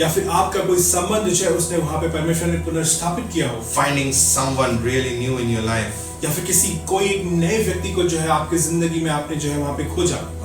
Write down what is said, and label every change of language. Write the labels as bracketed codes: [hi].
[hi] या फिर आपका कोई संबंध जो है उसने वहां पे परमेश्वर ने पुनर्स्थापित किया हो। [en] Finding someone really new in your life. [hi] या फिर कोई नए व्यक्ति को जो है आपकी जिंदगी में आपने जो है वहां पे खोजा।